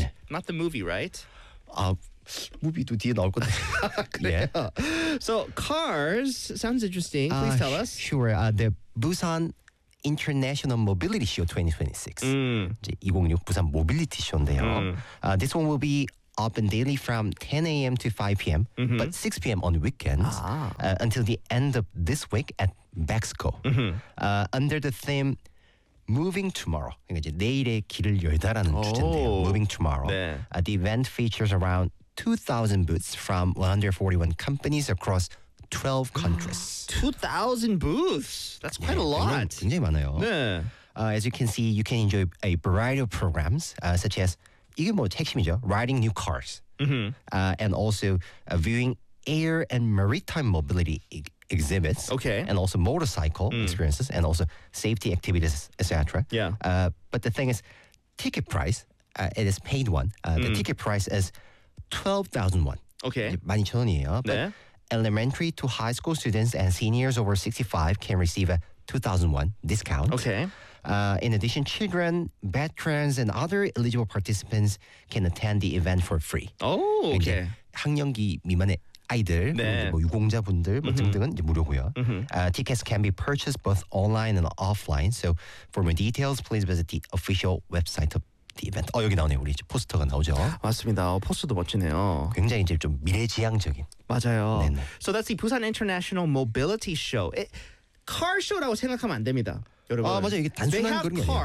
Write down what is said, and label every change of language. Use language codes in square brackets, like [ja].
[ko] 네네. [en] Not the movie, right? [ko] 아, 무비도 뒤에 나올 건데. 그래요? [en] Yeah. So, cars sounds interesting. Please tell us. Sure. The Busan International Mobility Show 2026. [ko] 이제 2026 부산 모빌리티 쇼인데요. [en] This one will be open daily from 10 a.m. to 5 p.m. Mm-hmm. but 6 p.m. on weekends until the end of this week at Bexco. Mm-hmm. Under the theme Moving Tomorrow. [ko] 그러니까 이제 내일의 길을 열다라는 주제인데요. [en] Moving Tomorrow. [ko] 네. [en] The event features around 2,000 booths from 141 companies across 12 countries. 2,000 booths? That's quite 네, a lot. [ko] 굉장히 많아요. 네. [en] As you can see, you can enjoy a variety of programs such as [ko] 이게 뭐 핵심이죠. [en] Riding new cars. Mm-hmm. And also viewing air and maritime mobility exhibits. Okay. And also motorcycle experiences and also safety activities, etc. Yeah. But the thing is, ticket price, it is paid one. The ticket price is 12,000 won. Okay. [ko] 12,000 원이에요. [en] But 네. elementary to high school students and seniors over 65 can receive a 2,000 won discount. Okay. In addition, children, veterans, and other eligible participants can attend the event for free. Oh, okay. [ko] 학령기 미만의 아이들, 네. 뭐 유공자분들 뭐 등등은 이제 무료고요. [en] Tickets can be purchased both online and offline. So for more details, please visit the official website of the event. [ko] 어, 여기 나오네요. 우리 이제 포스터가 나오죠. 맞습니다. 포스터도 멋지네요. 굉장히 이제 좀 미래지향적인. 맞아요. 네네. [en] So that's the Busan International Mobility Show. [ko] Car show라고 생각하면 안 됩니다. 여러분. 아, 맞아요. 이게 단순한 그런 게 아니에요.